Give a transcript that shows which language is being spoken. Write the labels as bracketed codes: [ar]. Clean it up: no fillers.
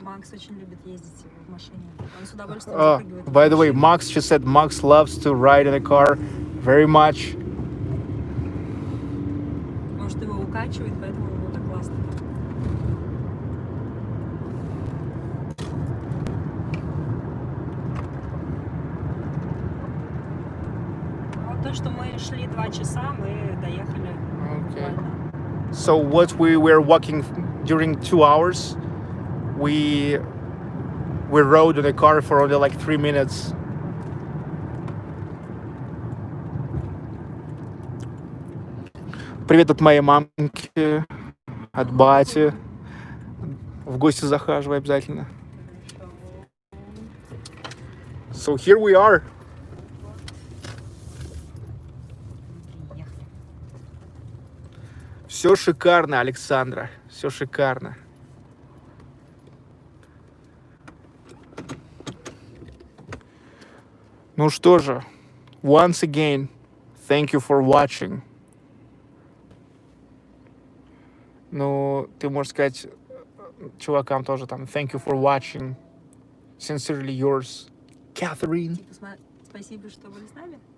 [ru] Макс очень любит ездить в машине. Он с удовольствием [en] Oh, [ru] запрыгивает в [en] by the way, [ru] машину. [en] Max, she said Max loves to ride in a car very much. [ru] Может, его укачивает, поэтому ему так классно. Вот то, что мы шли 2 часа, мы доехали. [en] Okay. [ru] буквально. [en] So what we were walking during 2 hours, we rode in a car for only like 3 minutes. [ru] Привет от моей мамки, от бати. В гости захаживай обязательно. [en] So here we are. [ru] Приехали. Все шикарно, Александра. Все шикарно. Ну что же, [en] once again, thank you for watching. [ru] Ну, ты можешь сказать чувакам тоже там, [en] thank you for watching. Sincerely yours, Catherine. [ru] Типа, спасибо, что были с нами.